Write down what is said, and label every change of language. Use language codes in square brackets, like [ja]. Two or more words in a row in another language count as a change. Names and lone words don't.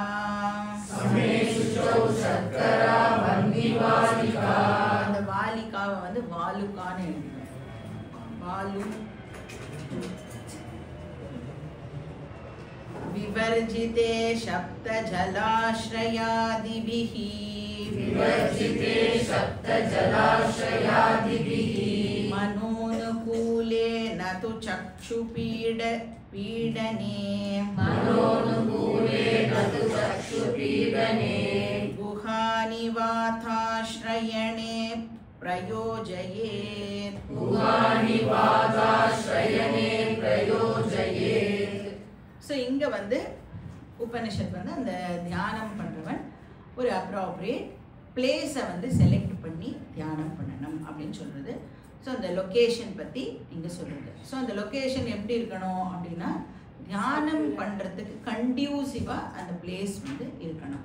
[sa] समे शुचौ शर्करा वह्निवालिका. [ta] அந்த வாலிகாவை வந்து வாலுகான்னு எழுதுங்க. [sa] वालु विवर्जिते शब्द जलाश्रयादिभिः विवर्जिते सप्त जलाश्रयादिभिः मनोनुकूले न तु चक्षुपीडने मनोनुकूले न तु चक्षुपीडने गुहानिवाताश्रयणे प्रयोजयेत् गुहानिवाताश्रयणे प्रयोजयेत्. [ta] ஸோ இங்கே வந்து உபனிஷத் வந்து அந்த தியானம் பண்ணுறவன் ஒரு [en] appropriate place [ta] வந்து செலக்ட் பண்ணி தியானம் பண்ணணும் அப்படின்னு சொல்கிறது. ஸோ அந்த லொக்கேஷன் பற்றி இங்கே சொல்கிறது. ஸோ அந்த லொக்கேஷன் எப்படி இருக்கணும் அப்படின்னா தியானம் பண்ணுறதுக்கு கண்டியூசிவாக அந்த பிளேஸ் வந்து இருக்கணும்.